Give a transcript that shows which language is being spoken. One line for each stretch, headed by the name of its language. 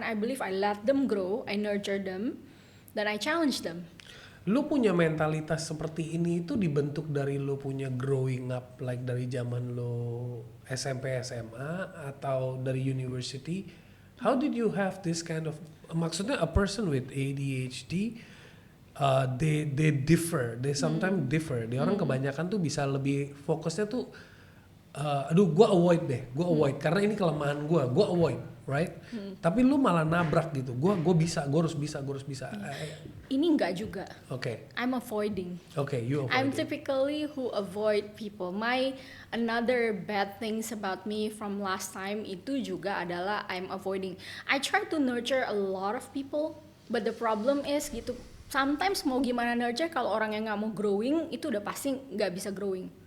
English: I believe I let them grow, I nurture them,
Indonesian: dan
English: I challenge them.
Indonesian: Lu punya mentalitas seperti ini itu dibentuk dari lu punya
English: growing up like
Indonesian: dari zaman lu SMP SMA atau dari university.
English: How did you have this kind of
Indonesian: maksudnya
English: a person with ADHD they differ, they sometimes differ.
Indonesian: Dia orang kebanyakan tuh bisa lebih fokusnya tuh gue avoid karena ini kelemahan gue
English: avoid, right?
Indonesian: Tapi lu malah nabrak gitu. Gue harus bisa. Ini enggak juga.
English: I'm avoiding. You avoid. I'm typically who avoid people. My another bad things about me from last time
Indonesian: itu juga adalah
English: I'm avoiding. I try to nurture a lot of people, but the problem is
Indonesian: gitu. Sometimes mau gimana nurture kalau orang yang nggak mau
English: growing
Indonesian: itu udah pasti nggak bisa growing.